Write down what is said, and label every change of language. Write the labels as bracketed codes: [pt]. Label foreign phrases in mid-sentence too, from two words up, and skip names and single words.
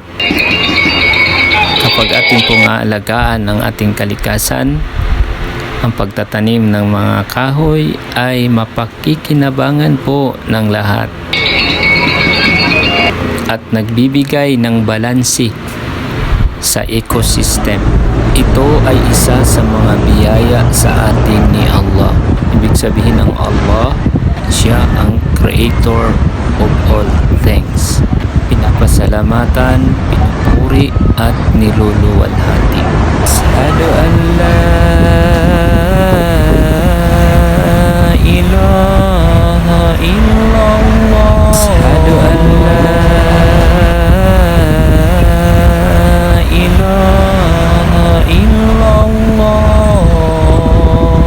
[tl] Kapag ating pong aalagaan ang ating kalikasan, ang pagtatanim ng mga kahoy ay mapakikinabangan po ng lahat at nagbibigay ng balansi sa ecosystem. Ito ay isa sa mga biyaya sa ating ni Allah. Ibig sabihin ng Allah, siya ang [en] creator of all things. [tl] Pinapasalamatan, pinupuri at niluluwalhati. [ar] أشهد أن لا إله إلا الله. أشهد أن لا إله إلا الله.